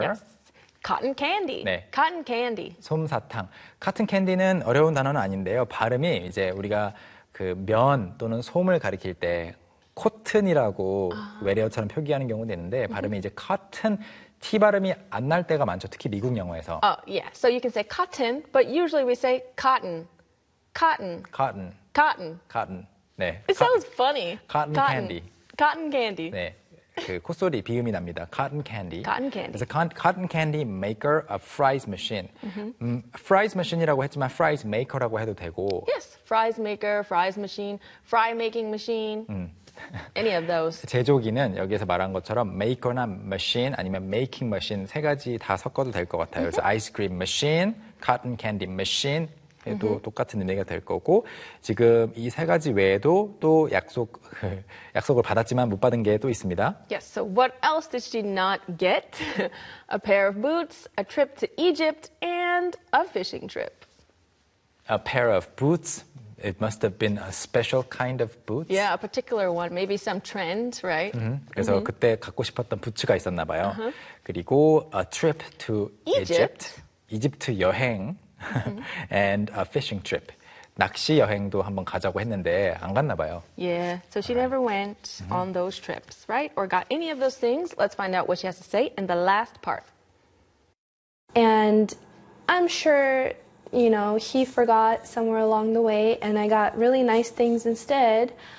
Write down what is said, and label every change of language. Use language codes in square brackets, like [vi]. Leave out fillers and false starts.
[en] Yes. Cotton candy. [ko] 네. [en] Cotton candy. [ko] 솜사탕. Cotton candy는 어려운 단어는 아닌데요. 발음이 이제 우리가 그 면 또는 솜을 가리킬 때 코튼이라고 외래어처럼 표기하는 경우도 있는데 발음이 이제 cotton, T 발음이 안 날 때가 많죠. 특히 미국 영어에서. [en] Yeah. So you can say cotton, but usually we say cotton. Cotton. Cotton. Cotton. Cotton. 네. It sounds funny. Cotton, cotton candy. Cotton candy. [ko] 네. 그 콧소리, 비음이 납니다. [en] Cotton candy. Cotton candy. 그래서 cotton candy maker, a fries machine. Mm-hmm. [ko] Fries machine이라고 했지만 fries maker라고 해도 되고. [en] Yes, fries maker, fries machine, fry making machine. Any of those. [ko] 제조기는 여기에서 말한 것처럼 maker나 machine 아니면 making machine 세 가지 다 섞어도 될 것 같아요. [en] 그래서 ice cream machine, cotton candy machine. [ko] 또 똑같은 의미가 될 거고 지금 이 세 가지 외에도 또 약속을 받았지만 못 받은 게 또 있습니다. [en] Yes. So what else did she not get? A pair of boots, a trip to Egypt, and a fishing trip. A pair of boots. It must have been a special kind of boots. Yeah, a particular one. Maybe some trend, right? [ko] 그래서 그때 갖고 싶었던 부츠가 있었나 봐요. [en] 그리고 a trip to Egypt. [ko] 이집트 여행. [en] And a fishing trip. [ko] 낚시 여행도 한번 가자고 했는데 안 갔나 봐요. [en] Yeah, so she never went on those trips, right? Or got any of those things. Let's find out what she has to say in the last part. And I'm sure, you know, he forgot somewhere along the way and I got really nice things instead.